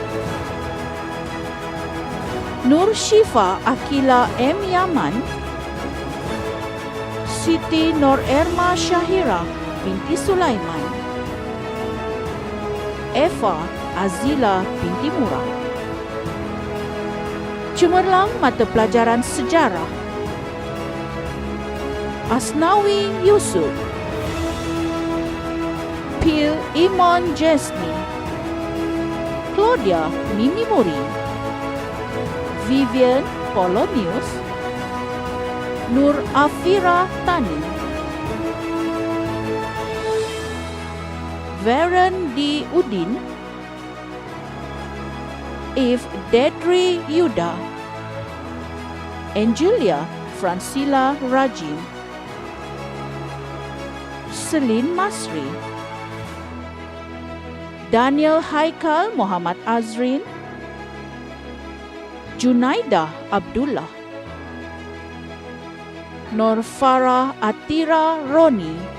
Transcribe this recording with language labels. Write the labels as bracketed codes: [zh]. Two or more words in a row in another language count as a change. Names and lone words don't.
[ms] Nur Syifa Akila M. Yaman. Siti Nur Erma Syahira binti Sulaiman. Eva Azila binti Murah. Cemerlang mata pelajaran sejarah. Asnawi Yusuf. Pil Iman Jesni. Claudia Mimi Muri. Vivian Polonius. Nur Afira Tani. Varen D. Udin. If Dedri Yuda. Angelia Francila Rajin. Selin Masri. Daniel Haikal Muhammad Azrin. Junaidah Abdullah. Nur Farah Atira Roni.